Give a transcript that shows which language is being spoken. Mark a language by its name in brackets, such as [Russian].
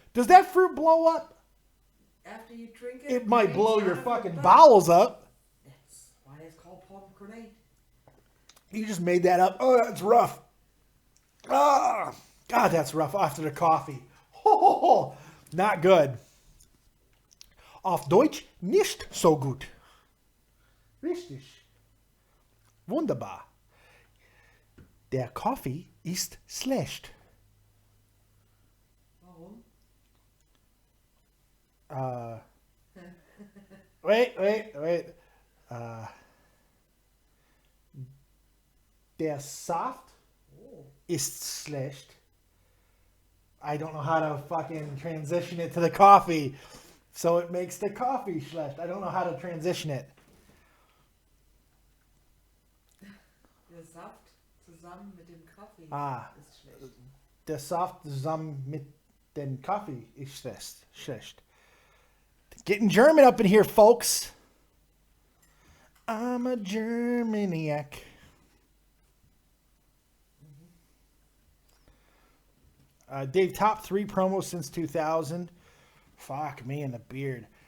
[English] Does that fruit blow up? After you drink it, It might blow your out of fucking butt. bowels up. That's why it's called palm grenade. You just made that up. Oh, that's rough. Ah, God, that's rough after the coffee. Oh, not good. [German] Auf Deutsch, nicht so gut. Richtig. Wunderbar. Der Kaffee ist schlecht. Warum? [English] Wait. [German] Der Saft ist schlecht. [English] I don't know how to fucking transition it to the coffee. So it makes the coffee schlecht. I don't know how to transition it. [German] Der Saft zusammen mit dem Kaffee ist schlecht. Der Saft zusammen mit dem Kaffee ist schlecht. [English] Getting German up in here, folks. I'm a Germaniac. Dave, top 3 promos since 2000. Fuck me in the beard.